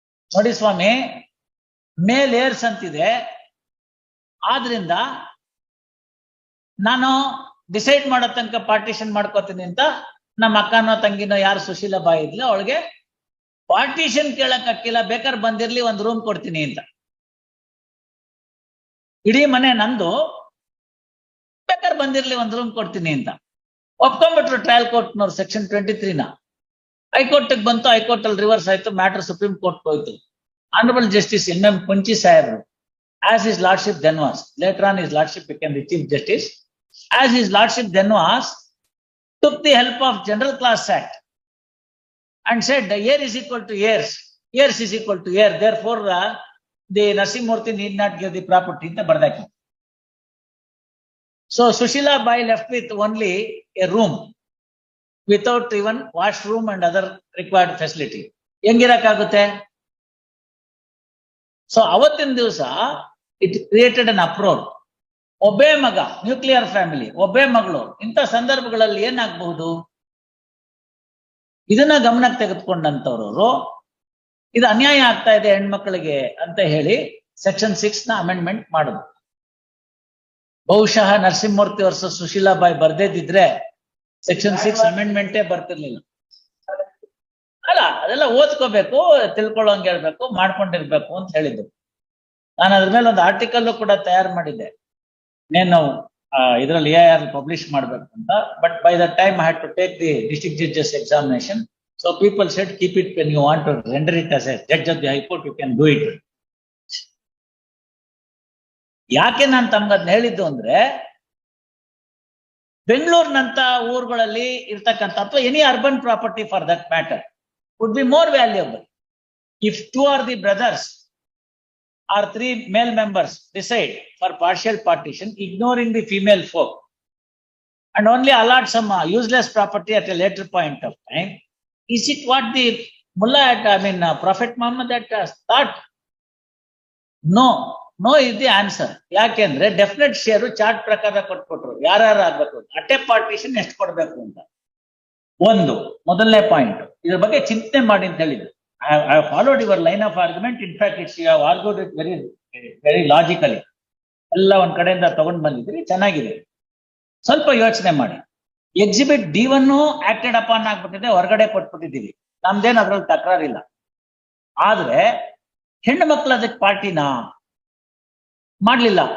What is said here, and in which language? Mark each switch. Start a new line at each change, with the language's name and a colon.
Kannada: ನೋಡಿ ಸ್ವಾಮಿ, ಮೇಲ್ ಏರ್ಸ್ ಅಂತಿದೆ, ಆದ್ರಿಂದ ನಾನು ಡಿಸೈಡ್ ಮಾಡೋ ತನಕ ಪಾರ್ಟಿಷನ್ ಮಾಡ್ಕೋತೀನಿ ಅಂತ ನಮ್ಮ ಅಕ್ಕನೋ ತಂಗಿನೋ ಯಾರು ಸುಶೀಲಾಬಾಯಿ ಇದ್ಲ ಅವಳಿಗೆ ಪಾರ್ಟಿಷನ್ ಕೇಳಕ್ ಹಾಕಿಲ್ಲ, ಬೇಕಾದ್ರೆ ಬಂದಿರ್ಲಿ ಒಂದ್ ರೂಮ್ ಕೊಡ್ತೀನಿ ಅಂತ. ಇಡೀ ಮನೆ ನಂದು, ಬೇಕಾದ್ರೆ ಬಂದಿರ್ಲಿ ಒಂದ್ ರೂಮ್ ಕೊಡ್ತೀನಿ ಅಂತ ಒಪ್ಕೊಂಡ್ಬಿಟ್ರು ಟ್ರಯಲ್ ಕೋರ್ಟ್ನವ್ರು ಸೆಕ್ಷನ್ 23. ಹೈಕೋರ್ಟ್ ಬಂತು, ಹೈಕೋರ್ಟ್ ಅಲ್ಲಿ ರಿವರ್ಸ್ ಆಯ್ತು, ಮ್ಯಾಟರ್ ಸುಪ್ರೀಂ ಕೋರ್ಟ್ ಹೋಯ್ತು.
English: honourable justice MM Punchhi ಸಾಹೇಬ್ರು, as his lordship then was, later on his lordship became the chief justice, as his lordship then was, took the help of General Class Act and said year is equal to years, years is equal to year, therefore the Narasimhamurthy need not give the property
Kannada: ಅಂತ ಬರ್ದಾಕಿ.
English: So Sushilabai left with only a room without even washroom and other required facility.
Kannada: ಹೆಂಗಿರಕ್ಕಾಗುತ್ತೆ? So ಅವತ್ತಿನ ದಿವಸ
English: It created an uproar.
Kannada: ಒಬ್ಬೇ ಮಗ, nuclear family, ಒಬ್ಬೇ ಮಗಳು, ಇಂಥ ಸಂದರ್ಭಗಳಲ್ಲಿ ಏನಾಗಬಹುದು? ಇದನ್ನ ಗಮನಕ್ಕೆ ತೆಗೆದುಕೊಂಡಂತವ್ರವರು ಇದು ಅನ್ಯಾಯ ಆಗ್ತಾ ಇದೆ ಹೆಣ್ಮಕ್ಳಿಗೆ ಅಂತ ಹೇಳಿ ಸೆಕ್ಷನ್ 6 ಅಮೆಂಡ್ಮೆಂಟ್ ಮಾಡುದು. ಬಹುಶಃ ನರಸಿಂಹಮೂರ್ತಿ ವರ್ಸಸ್ ಸುಶೀಲಾಬಾಯಿ ಬರ್ದೇದಿದ್ರೆ ಸೆಕ್ಷನ್ 6 ಅಮೆಂಡ್ಮೆಂಟೇ ಬರ್ತಿರ್ಲಿಲ್ಲ. ಅಲ್ಲ, ಅದೆಲ್ಲ ಓದ್ಕೋಬೇಕು, ತಿಳ್ಕೊಳ್ಳೋಂಗೆ ಹೇಳ್ಬೇಕು, ಮಾಡ್ಕೊಂಡಿರ್ಬೇಕು ಅಂತ ಹೇಳಿದ್ದು. ನಾನು ಅದ್ರ ಮೇಲೆ ಒಂದು ಆರ್ಟಿಕಲ್ ಕೂಡ ತಯಾರು ಮಾಡಿದ್ದೆ,
Telugu: నేను
Kannada: ಇದರಲ್ಲಿ AIR ಪಬ್ಲಿಷ್ ಮಾಡ್ಬೇಕು ಅಂತ.
English: But by the time I had to take the district judges examination. So people said keep it when you want to render it as a judge of the high court, you can do it.
Kannada: ಯಾಕೆ ನಾನು ತಮ್ಗದ್ನ ಹೇಳಿದ್ದು ಅಂದ್ರೆ, ಬೆಂಗಳೂರಿನಂತ ಊರುಗಳಲ್ಲಿ ಇರ್ತಕ್ಕಂಥ ಅಥವಾ
English: Any urban property for that matter would be more valuable if 2 or the brothers or 3 male members decide for partial partition, ignoring the female folk, and only allot some useless property at a later point of time. Is it what the Mullah had, Prophet Muhammad had thought? No is the answer.
Kannada: ಯಾಕೆಂದ್ರೆ definite share chart ಪ್ರಕಾರ ಕೊಟ್ಬಿಟ್ರು, ಯಾರ್ಯಾರು ಆಗ್ಬೇಕು, ಅಟೆ partition ಎಷ್ಟು ಕೊಡ್ಬೇಕು ಅಂತ. ಒಂದು ಮೊದಲನೇ point, ಇದ್ರ ಬಗ್ಗೆ ಚಿಂತನೆ ಮಾಡಿ ಅಂತ ಹೇಳಿದ್ರು.
English: I have followed your line of argument. In fact, you have argued it very logically.
Kannada: ಎಲ್ಲ ಒಂದ್ ಕಡೆಯಿಂದ ತಗೊಂಡ್ ಬಂದಿದ್ರಿ, ಚೆನ್ನಾಗಿದೆ. ಸ್ವಲ್ಪ ಯೋಚನೆ ಮಾಡಿ. ಎಕ್ಸಿಬಿಟ್ D1
English: acted upon
Kannada: ಆಗ್ಬಿಟ್ಟಿದೆ, ಹೊರಗಡೆ ಕೊಟ್ಬಿಟ್ಟಿದ್ದೀವಿ, ನಮ್ದೇನು ಅದ್ರಲ್ಲಿ ತಕರಾರಿಲ್ಲ. ಆದ್ರೆ ಹೆಣ್ಣು ಮಕ್ಳು ಅದಕ್ಕೆ ಪಾರ್ಟಿನಾ ಮಾಡ್ಲಿಲ್ಲ.